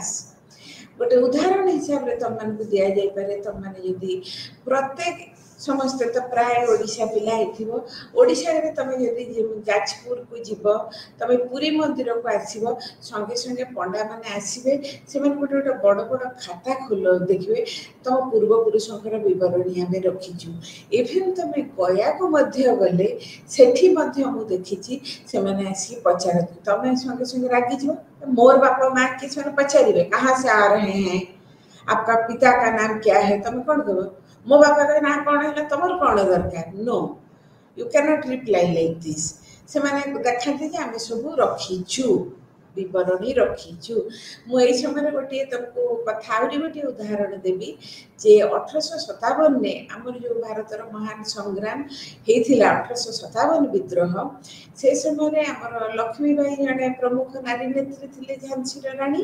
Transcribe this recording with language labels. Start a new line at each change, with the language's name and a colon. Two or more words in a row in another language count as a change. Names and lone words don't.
Odia: ଗୋଟେ ଉଦାହରଣ ହିସାବରେ ତମମାନଙ୍କୁ ଦିଆଯାଇପାରେ, ତମମାନେ ଯଦି ପ୍ରତ୍ୟେକ ସମସ୍ତେ ତ ପ୍ରାୟ ଓଡ଼ିଶା ପିଲା ହେଇଥିବ, ଓଡ଼ିଶାରେ ତମେ ଯଦି ଯାଜପୁରକୁ ଯିବ, ତମେ ପୁରୀ ମନ୍ଦିରକୁ ଆସିବ, ସଙ୍ଗେ ସଙ୍ଗେ ପଣ୍ଡାମାନେ ଆସିବେ, ସେମାନେ ଗୋଟେ ଗୋଟେ ବଡ଼ ବଡ଼ ଖାତା ଦେଖିବେ, ତମ ପୂର୍ବପୁରୁଷଙ୍କର ବିବରଣୀ ଆମେ ରଖିଛୁ। ଇଭେନ୍ ତମେ ଗୟାକୁ ମଧ୍ୟ ଗଲେ ସେଠି ମଧ୍ୟ ମୁଁ ଦେଖିଛି ସେମାନେ ଆସିକି ପଚାରନ୍ତି, ତମେ ସଙ୍ଗେ ସଙ୍ଗେ ରାଗିଯିବ, ମୋର ବାପା ମା କି ସେମାନେ ପଚାରିବେ କାହା ସେ
Hindi: आ रहे हैं, आपका पिता का नाम क्या है,
Odia: ତମେ କ'ଣ କହିବ? ମୋ ବାପାଙ୍କ ନାଁ କ'ଣ ହେଲା, ତମର କ'ଣ ଦରକାର?
English: No, you can't reply like this.
Odia: ସେମାନେ ଦେଖାନ୍ତି ଯେ ଆମେ ସବୁ ରଖିଛୁ, ବିବରଣୀ ରଖିଛୁ। ମୁଁ ଏଇ ସମୟରେ ଗୋଟିଏ ତମକୁ କଥା ଆହୁରି ଗୋଟିଏ ଉଦାହରଣ ଦେବି ଯେ 1857ରେ ଆମର ଯେଉଁ ଭାରତର ମହାନ ସଂଗ୍ରାମ ହେଇଥିଲା, 1857 ବିଦ୍ରୋହ, ସେ ସମୟରେ ଆମର ଲକ୍ଷ୍ମୀବାଇ ଜଣେ ପ୍ରମୁଖ ନାରୀ ନେତ୍ରୀ ଥିଲେ, ଝାନ୍ସୀର ରାଣୀ।